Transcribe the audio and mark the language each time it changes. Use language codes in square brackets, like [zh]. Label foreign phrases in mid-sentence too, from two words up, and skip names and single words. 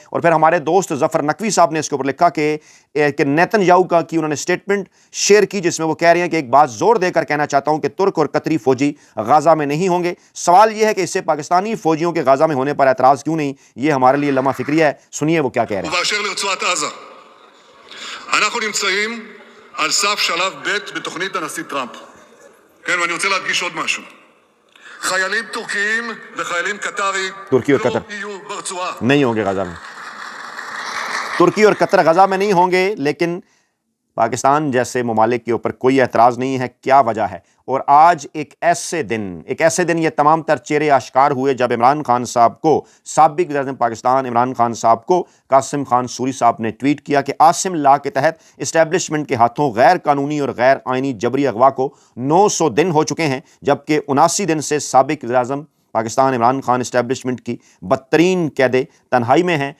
[ur] اور پھر ہمارے دوست ظفر نقوی صاحب نے اس کے اوپر لکھا کہ نیتن یاہو کا کی انہوں نے [en] statement share [ur] کی, جس میں وہ کہہ رہے ہیں کہ ایک بات زور دے کر کہنا چاہتا ہوں کہ ترک اور قطری فوجی غازہ میں نہیں ہوں گے. سوال یہ ہے کہ اس سے پاکستانی فوجیوں کے غازہ میں ہونے پر اعتراض کیوں نہیں؟ یہ ہمارے لیے لمحہ فکریہ ہے. سنیے وہ کیا کہہ رہے ہیں. [he] ובאשר לרצועת עזה, אנחנו נמצאים על סף שלב ב' בתוכנית הנשיא טראמפ. כן, ואני רוצה להדגיש עוד משהו. חיילים טורקיים וחיילים קטרי [ur] ترکی اور قطر [he] לא יהיו ברצועה. [ur] نہیں ہوں گے غزہ میں. ترکی اور قطر غزہ میں نہیں ہوں گے, لیکن پاکستان جیسے ممالک کے اوپر کوئی اعتراض نہیں ہے. کیا وجہ ہے؟ اور آج ایک ایسے دن یہ تمام تر چہرے آشکار ہوئے جب عمران خان صاحب کو, سابق وزیر پاکستان عمران خان صاحب کو قاسم خان سوری صاحب نے ٹویٹ کیا کہ عاصم لا کے تحت اسٹیبلشمنٹ کے ہاتھوں غیر قانونی اور غیر آئینی جبری اغوا کو 900 دن ہو چکے ہیں, جبکہ 79 دن سے سابق وزیر اعظم پاکستان عمران خان اسٹیبلشمنٹ کی بدترین قید تنہائی میں ہیں.